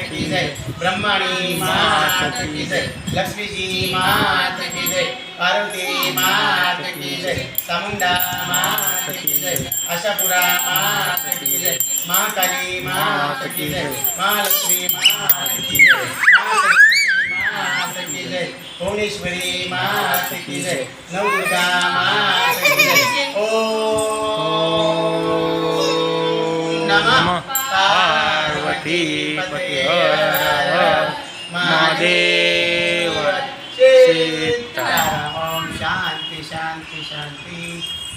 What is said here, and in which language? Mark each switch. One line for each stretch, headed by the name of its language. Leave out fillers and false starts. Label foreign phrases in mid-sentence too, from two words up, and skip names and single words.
Hindi: की जय ब्रह्माणी माता की जय लक्ष्मीजी माता की जय पार्वती माता की जय चामुंडा माता की जय आशापुरा माता की जय महाकाली माता की जय महालक्ष्मी माता की जय माता की जय भुवनेश्वरी माता की जय नवदुर्गा माता की जय
Sanskrit: ओम नमः पार्वती पते
Hindi: महादेव सीताराम।
Sanskrit: ओम शांति शांति शांति।